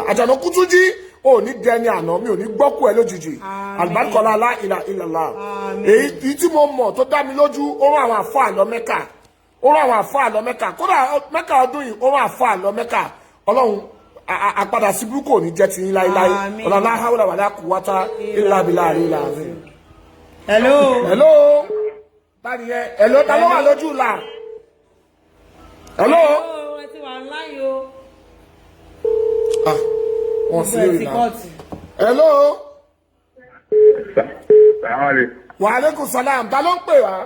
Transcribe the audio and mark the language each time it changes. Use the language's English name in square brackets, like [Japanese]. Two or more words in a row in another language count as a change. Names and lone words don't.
[Yoruba] Àjànàkú Túnjí ò ní dẹni àná, mi ò ní gbọ́kú ẹ lójijì. Àlùbáríkà [Arabic] لا إله إلا الله. [Yoruba] Èyí tí mo mọ̀ tó dá mi lójú, ó rán àwọn àfáà lọ Mẹ́kà. Kódà Mẹ́kà ọdún yìí ó rán àfáà lọ Mẹ́kà. Ọlọ́run àpadà sí burúkú ò ní jẹ́ ti yín láíláí. [Arabic] Ọ̀la لا حول ولا قوة إلا بالله العظيم. [English] Hello. [Yoruba] Tani yẹn? Hello, ta ló wà lójú la? Hello. Ẹ ti wà online o. Wọ́n sí lórí náà. Hello. [Arabic] وعليكم السلام. [Yoruba] Ta ló ń pè wá?